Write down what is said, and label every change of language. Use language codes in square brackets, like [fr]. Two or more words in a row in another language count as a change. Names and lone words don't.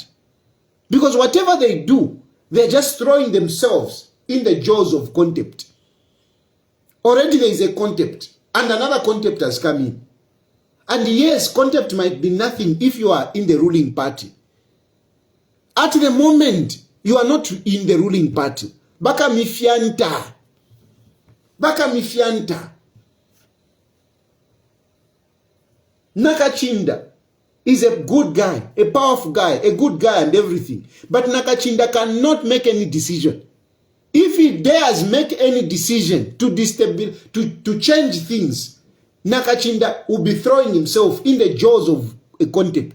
[en] Because whatever they do, they're just throwing themselves in the jaws of contempt. Already there is a contempt, and another contempt has come in. And yes, contempt might be nothing if you are in the ruling party. At the moment, you are not in the ruling party. Baka mifianta. Nakachinda is a good guy, a powerful guy, a good guy and everything. But Nakachinda cannot make any decision. If he dares make any decision to change things, Nakachinda will be throwing himself in the jaws of a contempt.